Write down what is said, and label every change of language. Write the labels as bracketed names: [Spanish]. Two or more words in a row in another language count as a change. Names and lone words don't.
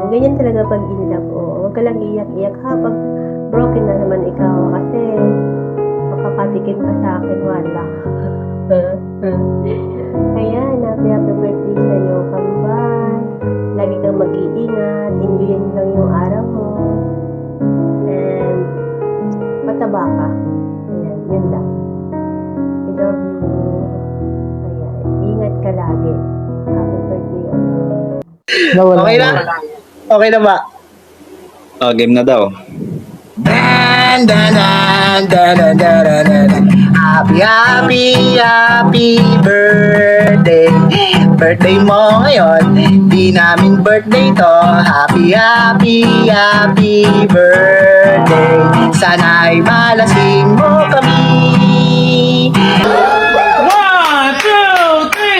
[Filipino] Ganyan talaga pag [English] in love, [Filipino] huwag ka lang iyak-iyak ha pag broken na naman ikaw kasi makakatikim ka sa akin, wala. Ayan, [English] happy birthday [Filipino] sa'yo, kambal. Lagi kang mag-iingat, enjoyin lang yung araw mo. And mataba ka. Ayan, yun lang. [English] I love you. [Filipino] Ayan, ingat ka lagi. [English] Happy birthday. [Filipino] Okay na? Okay na ba? Oh, game na daw. Dan, dan, dan, dan, dan, dan, dan, dan. [English] Happy birthday. [Filipino] Birthday mo ngayon, di namin birthday to. [English] Happy birthday. [Filipino] Sana'y malasing mo kami. 1, 2, 3.